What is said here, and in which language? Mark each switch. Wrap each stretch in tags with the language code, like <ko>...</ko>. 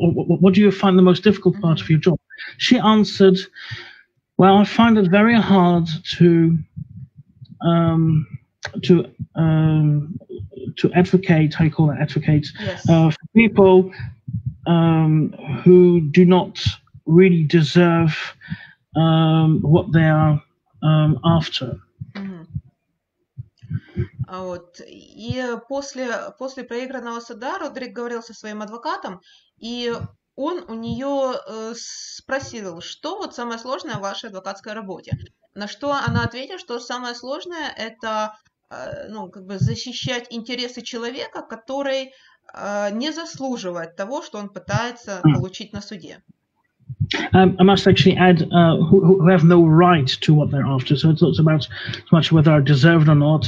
<en>What do you find the most difficult part of your job? She answered, well, I find it very hard to advocate, how you call it, advocate, yes, for people who do not really deserve what they are after.</en> <ru>Вот. И после проигранного суда Родерик говорил со своим адвокатом, и он у нее спросил, что вот самое сложное в вашей адвокатской работе. На что она ответила, что самое сложное — это защищать интересы человека, который не заслуживает того, что он пытается получить на суде.</ru> <en>I must actually add, who have no right to what they're after. So it's not about so much whether I deserve it or not.</en>